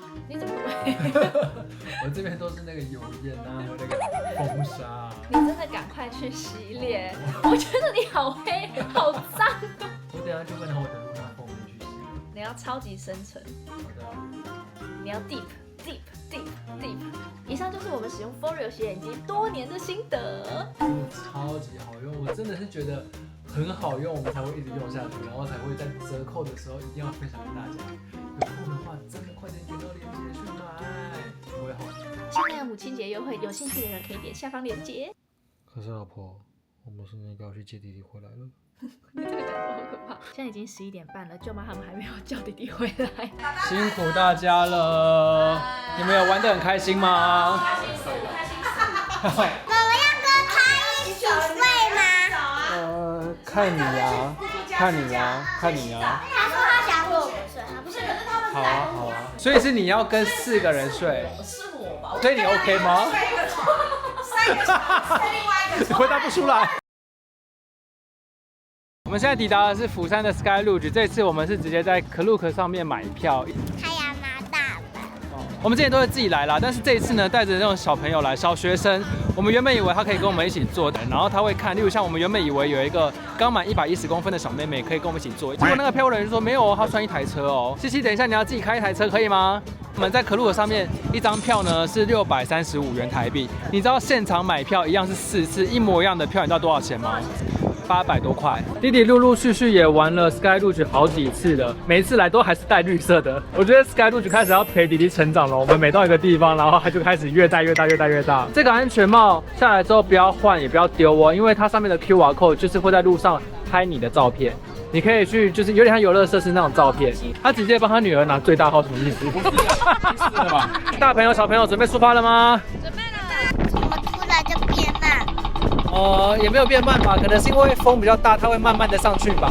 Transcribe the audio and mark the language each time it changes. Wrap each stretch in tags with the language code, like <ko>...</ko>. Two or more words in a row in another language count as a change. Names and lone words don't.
<zh>你怎麼會？我這邊都是那個油煙啊，還有那個風沙啊。你真的趕快去洗臉，我覺得你好黑，好髒。我等一下就會拿我的Lunar4去洗。你要超級深層。好的。你要 deep。以上就是我們使用 Foreo 洗臉機多年的心得，真的超級好用，我真的是觉得很好用，我们才会一直用下去，然後才會在折扣的時候一定要分享給大家。有空的話，真的快點點到鏈接去買，不會好。現在有母親節優惠，有興趣的人可以點下方鏈接。可是老婆，我們現在要去接弟弟回來了。你這個感覺好可怕。現在已經11點半了，舅媽他們還沒有叫弟弟回來。辛苦大家了，你們有玩得很開心嗎？我們要跟他一起睡嗎？看你呀，看你呀，看你呀。他說他想跟我们睡，他不是，可是他們好啊，好啊。所以是你要跟4個人睡？是我吧？所以你 OK 嗎？你回答不出來。我們現在抵達的是釜山的 Sky Lodge，這次我們是直接在 Klook 上面買票。他要拿大本。我們之前都是自己來啦，但是這一次呢，帶着那種小朋友來，小學生。我們原本以為他可以跟我們一起坐的，然後他會看，例如像我們原本以為有一個剛滿110公分的小妹妹可以跟我們一起坐，結果那個票務人員就說沒有哦，他算一台車哦。西西，等一下你要自己開一台車可以嗎？我們在 Klook 上面一張票呢是635元台幣，你知道現場買票一樣是4次一模一樣的票，你知道多少錢嗎？800多塊。弟弟陸陸續續也玩了 Sky Lodge 好幾次了，每一次來都還是帶綠色的。我覺得 Sky Lodge 開始要陪弟弟成長了。我們每到一個地方，然後他就開始越戴越大。這個安全帽下來之後不要換，也不要丟哦，因為它上面的</zh> <en>QR code</en> <zh>就是會在路上拍你的照片。你可以去，就是有點像遊樂設施那種照片。他直接幫他女兒拿最大號，什麼意思？不是的吧？大朋友小朋友準備出發了嗎？準備了。怎麼突然就變慢？哦， 也沒有變慢吧，可能是因為風比較大，它會慢慢的上去吧。</zh>